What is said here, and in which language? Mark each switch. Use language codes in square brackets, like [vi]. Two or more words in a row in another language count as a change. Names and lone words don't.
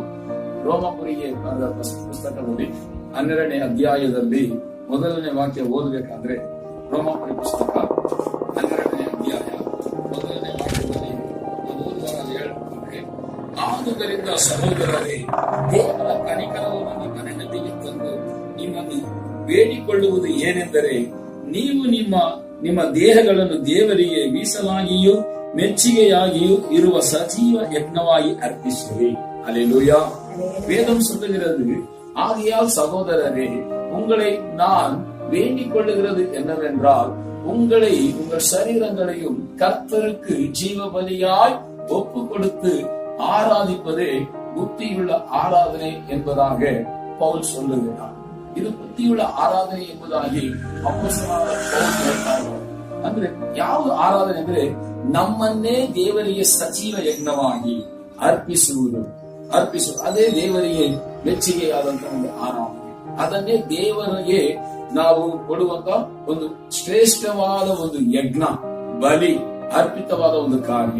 [kn] ರೋಮಾಪುರಿಗೆ ಬರೆದ ಪುಸ್ತಕದಲ್ಲಿ 12ನೇ ಅಧ್ಯಾಯದಲ್ಲಿ 1ನೇ ವಾಕ್ಯ ಓದಬೇಕಾದ್ರೆ, ರೋಮಾಪುರಿ ಪುಸ್ತಕ 12ನೇ ಅಧ್ಯಾಯ 1ನೇ ವಾಕ್ಯದಲ್ಲಿ ಹೇಳುತ್ತಾರೆ, ಆದುದರಿಂದ ಸಹೋದರರೇ, ದೇವರ ಕನಿಕರವನ್ನು ನಿಮ್ಮ ನೆನಪಿಗೆ ತಂದು ನಿಮ್ಮನ್ನು ಬೇಡಿಕೊಳ್ಳುವುದು ಏನೆಂದರೆ, ನೀವು ನಿಮ್ಮ ದೇಹಗಳನ್ನು ದೇವರಿಗೆ ಮೀಸಲಾಗಿಯೂ ಮೆಚ್ಚಿಗೆಯಾಗಿಯೂ ಇರುವ ಸಜೀವ ಯಜ್ಞವಾಗಿ ಅರ್ಪಿಸುವೆ. [ta] அல்லேலூயா. வேதம் சொல்லுகிறது, ஆகையால் சகோதரரே, உங்களை நான் வேண்டிக் கொள்ளுகிறது என்னவென்றால், உங்கள் சரீரங்களையும் கர்த்தருக்கு ஜீவ பலியாய் ஒப்பு கொடுத்து ஆராதிப்பதே புத்தியுள்ள ஆராதனை என்பதாக பவுல் சொல்லுகிறார். [kn] ಇದು ಬುದ್ಧಿಯುಳ್ಳ ಆರಾಧನೆ ಎಂಬುದಾಗಿ ಅಪೊಸ್ತಲನಾದ ಪೌಲ್ ಹೇಳ್ತಾರೆ. ಅಂದ್ರೆ ಯಾವ ಆರಾಧನೆ ಅಂದ್ರೆ, ನಮ್ಮನ್ನೇ ದೇವರಿಗೆ ಸಜೀವ ಯಜ್ಞವಾಗಿ ಅರ್ಪಿಸುವುದು. ಅದೇ ದೇವರಿಗೆ ಮೆಚ್ಚುಗೆಯಾದಂತಹ ಒಂದು ಆರಾಧನೆ. ಅದನ್ನೇ ದೇವರಿಗೆ ನಾವು ಕೊಡುವಂತ ಒಂದು ಶ್ರೇಷ್ಠವಾದ ಒಂದು ಯಜ್ಞ, ಬಲಿ, ಅರ್ಪಿತವಾದ ಒಂದು ಕಾರ್ಯ.